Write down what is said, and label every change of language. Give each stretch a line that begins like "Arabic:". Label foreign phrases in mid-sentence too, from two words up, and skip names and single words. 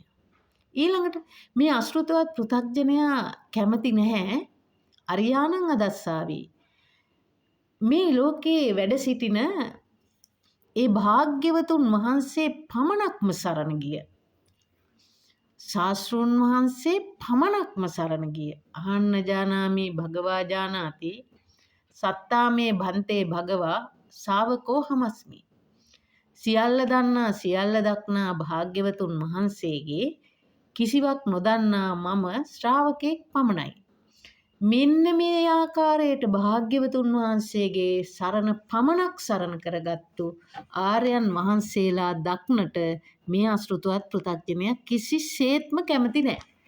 Sinhala: ඊළඟට මේ අශෘතවත් පෘථග්ජනයා කැමති නැහැ
Pali: අරියාණං අදස්සාවි.
Sinhala: මේ ලෝකේ වැඩ සිටින ඒ භාග්‍යවතුන් වහන්සේ පමණක්ම සරණ ගිය, ශාස්ත්‍රූන් වහන්සේ පමණක්ම සරණ ගිය, අහන්න
Pali: ජානාමි භගවා ජානාති සත්තාමේ භන්තේ භගවා ශාවකෝ හමස්මි.
Sinhala: සියල්ල දන්නා සියල්ල දක්නා භාග්‍යවතුන් වහන්සේගේ කිසිවක් නොදන්නා මම ශ්‍රාවකෙක් පමණයි. මෙන්න මේ ආකාරයට භාග්‍යවතුන් වහන්සේගේ සරණ පමණක් සරණ කරගත්තු ආර්යයන් වහන්සේලා දක්නට මේ අශෘතවත් පෘථග්ජනයා කිසිසේත්ම කැමති නෑ.